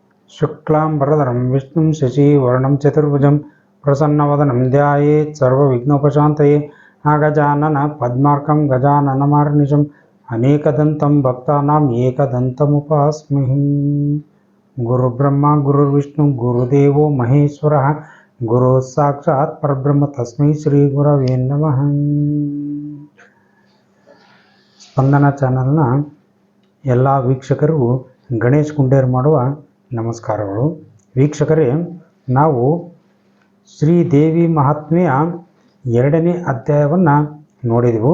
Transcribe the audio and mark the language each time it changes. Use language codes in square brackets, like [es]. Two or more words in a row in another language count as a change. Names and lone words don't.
[sa] शुक्लांबरधरं विष्णुं शशिवर्णं चतुर्भुजं प्रसन्नवदनं ध्यायेत् सर्वविघ्नोपशान्तये अगजानन पद्मार्कं गजाननमहर्निशम् अनेकदन्तं भक्तानां एकदन्तमुपास्महे। गुरुब्रह्मा गुरुर्विष्णु गुरुदेवो महेश्वरः गुरुः साक्षात् परब्रह्म तस्मै श्री गुरवे नमः। [kn] ಸ್ಪಂದನ ಚಾನಲ್ನ ಎಲ್ಲ ವೀಕ್ಷಕರಿಗೂ ಗಣೇಶ್ ಕುಂಡೇರ್ ಮಾಡುವ ನಮಸ್ಕಾರಗಳು. ವೀಕ್ಷಕರೇ, ನಾವು ಶ್ರೀದೇವಿ ಮಹಾತ್ಮೆಯ 2ನೇ ಅಧ್ಯಾಯವನ್ನು ನೋಡಿದೆವು.